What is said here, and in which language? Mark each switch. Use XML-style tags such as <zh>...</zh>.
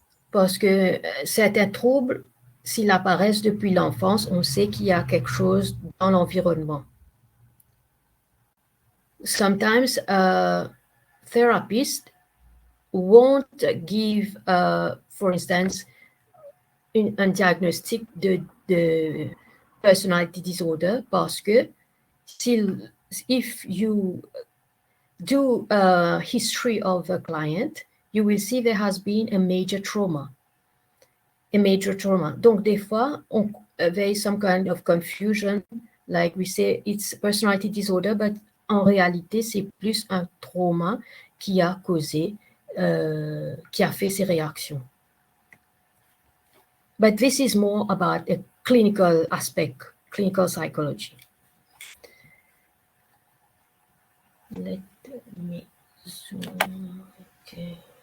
<fr>Parce que certains troubles, s'ils apparaissent depuis l'enfance, on sait qu'il y a quelque chose dans l'environnement.</fr> <en>Sometimes therapists won't give, for instance,</en> <fr>un diagnostic de</fr> <en>personality disorder</en> <fr>parce que</fr> <en>if you do a history of a client, you will see there has been a major trauma.</en> <fr>Donc, des fois,</fr> <en>there is some kind of confusion, like we say it's personality disorder, but</en> <fr>en réalité, c'est plus un trauma qui a causé, qui a fait ces réactions.</fr> <en>But this is more about a clinical aspect, clinical psychology. Let me zoom. Okay.</en>